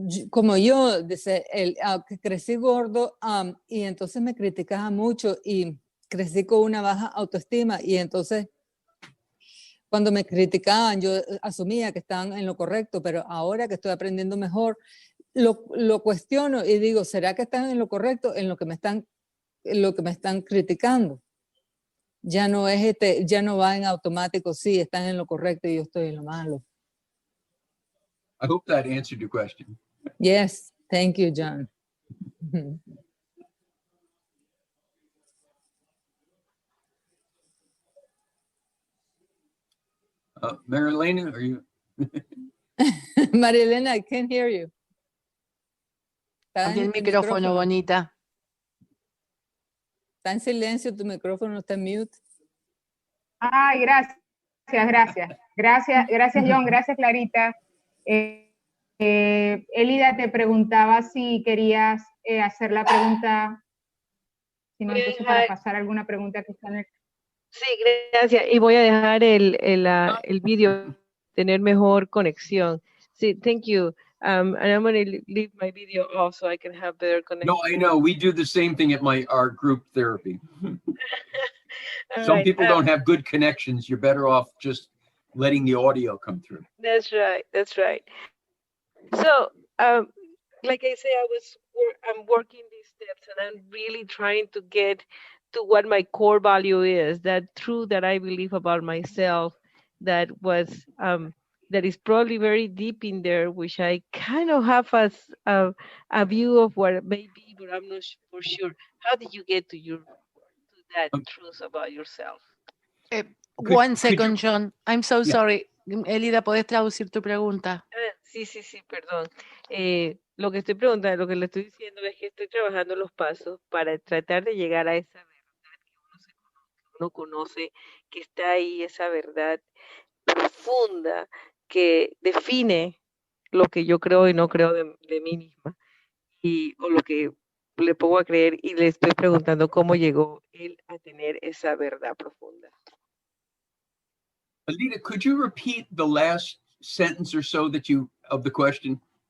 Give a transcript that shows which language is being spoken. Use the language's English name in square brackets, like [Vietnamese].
[Spanish] Como yo, dice, que crecí gordo y entonces me criticaba mucho y crecí con una baja autoestima y entonces cuando me criticaban yo asumía que estaban en lo correcto, pero ahora que estoy aprendiendo mejor, lo cuestiono y digo, ¿será que están en lo correcto en lo que me están criticando? Ya no es ya no va en automático, sí, están en lo correcto y yo estoy en lo malo. [English] I hope that answered your question. Yes, thank you, John. Marilena, are you? Marilena, I can't hear you. [Spanish] Abre el micrófono, bonita. Está en silencio, tu micrófono está en mute. Ay, gracias. Gracias, John, gracias, Clarita. Elida te preguntaba si querías hacer la pregunta, si no, entonces para pasar alguna pregunta que está en el... Sí, gracias. Y voy a dejar el vídeo, tener mejor conexión. Sí, [English] thank you. And I'm going to leave my video off so I can have better connection. No, I know. We do the same thing at our group therapy. Some people don't have good connections. You're better off just letting the audio come through. That's right. That's right. So, like I say, I'm working these steps and I'm really trying to get to what my core value is, that truth that I believe about myself that is probably very deep in there, which I kind of have as a view of what it may be, but I'm not for sure. How did you get to that truth about yourself? One second, John. I'm so sorry. [Spanish] Elida, ¿podés traducir tu pregunta? Sí, perdón. Lo que estoy preguntando, lo que le estoy diciendo es que estoy trabajando los pasos para tratar de llegar a esa verdad que uno conoce, que está ahí, esa verdad profunda que define lo que yo creo y no creo de mí misma, o lo que le pongo a creer, y le estoy preguntando cómo llegó él a tener esa verdad profunda. [English] Alida, could you repeat the last sentence or so of the question?